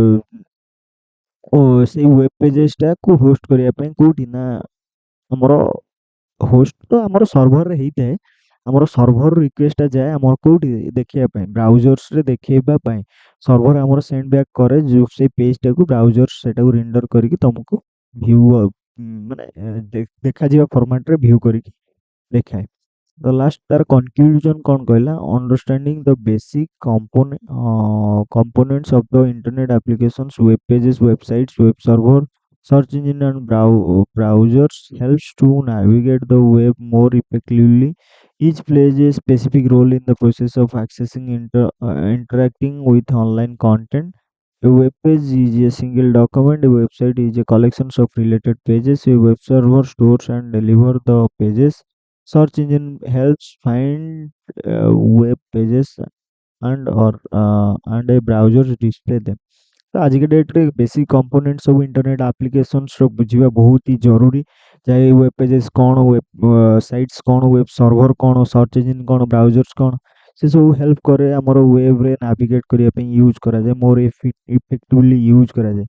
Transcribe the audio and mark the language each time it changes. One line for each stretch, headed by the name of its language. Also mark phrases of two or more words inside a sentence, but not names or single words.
Odia: ସେଇ
English: web pages
Odia: ହୋଷ୍ଟ କରିବା ପାଇଁ କୋଉଠି ନା ଆମର ହୋଷ୍ଟ ତ ଆମର ସର୍ଭରରେ ହେଇଥାଏ ଆମର ସର୍ଭର ରିକ୍ୱେଷ୍ଟଟା ଯାଏ ଆମର କୋଉଠି ଦେଖିବା ପାଇଁ ବ୍ରାଉଜର୍ସରେ ଦେଖେଇବା ପାଇଁ ସର୍ଭର ଆମର
English: send back
Odia: କରେ ଯୋଉ ସେଇ ପେଜଟାକୁ ବ୍ରାଉଜର୍ସ ସେଟାକୁ ରେଣ୍ଡର କରିକି ତମକୁ ଭ୍ୟୁ ମାନେ ଦେଖାଯିବା ଫର୍ମାଟରେ ଭ୍ୟୁ କରିକି ଦେଖାଏ
English: the last
Odia: ତାର conclusion କଣ କହିଲା
English: understanding the basic components of the internet applications web pages websites web server search engine and browsers helps to navigate the web more effectively each plays a specific role in the process of accessing interacting with online content a web page is a single document a website is a collection of related pages a web server stores and delivers the pages search engine helps find web pages and a browser display them
Odia: ତ ଆଜିକା ଡେଟ୍ରେ
English: basic component
Odia: ସବୁ
English: internet applications
Odia: ବୁଝିବା ବହୁତ ହି ଜରୁରୀ ଯାଏ
English: web pages
Odia: କ'ଣ
English: web sites
Odia: କ'ଣ
English: web server
Odia: କ'ଣ
English: search engine
Odia: କ'ଣ ବ୍ରାଉଜର୍ସ କ'ଣ ସେ ସବୁ ହେଲ୍ପ କରେ ଆମର ୱେବ୍ରେ ନାଭିଗେଟ୍ କରିବା ପାଇଁ ୟୁଜ୍ କରାଯାଏ ମୋର
English: effectively use
Odia: କରାଯାଏ